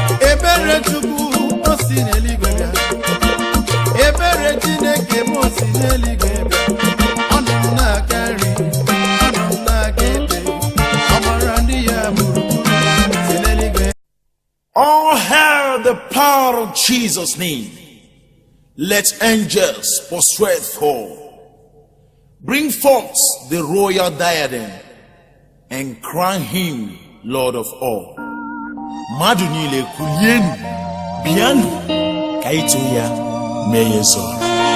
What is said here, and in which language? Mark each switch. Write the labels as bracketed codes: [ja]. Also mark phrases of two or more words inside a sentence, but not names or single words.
[ig] Ebere Chukwu, o si n'eluigwe bịa. Ebere Chineke m, o si n'eluigwe bịa. Ọ nọ m n'aka nri, ọ nọ m n'aka ekpe. Ọ gbara ndị ya gburugburu, si n'eluigwe. [en] All hail the power of Jesus' name. Let angels prostrate for. Bring forth the royal diadem and crown him Lord of all. [ig] Mmadụ niile kulienu, bịanụ, ka anyị too ya, mee ya eze ọra.